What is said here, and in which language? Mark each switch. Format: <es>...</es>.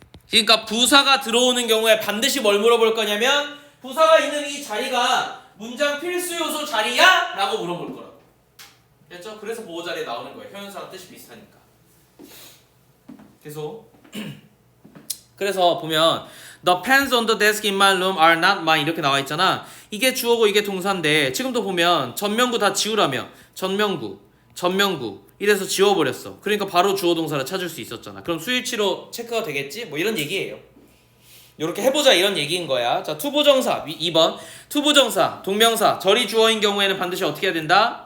<ko>그러니까 부사가 들어오는 경우에 반드시 뭘 물어볼 거냐면 부사가 있는 이 자리가 문장 필수 요소 자리야? 라고 물어볼 거라고. 됐죠? 그래서 보호 자리에 나오는 거예요. 형용사랑 뜻이 비슷하니까. 계속. 그래서 보면</ko> <en>The pens on the desk in my room are not mine 이렇게 나와 있잖아.</en> <ko>이게 주어고 이게 동사인데 지금도 보면 전명구 다 지우라며 전명구 이래서 지워버렸어. 그러니까 바로 주어 동사를 찾을 수 있었잖아. 그럼 수일치로 체크가 되겠지? 뭐 이런 얘기예요. 이렇게 해보자 이런 얘기인 거야. 자, 투부정사 2번 투부정사 동명사 절이 주어인 경우에는 반드시 어떻게 해야 된다?</ko>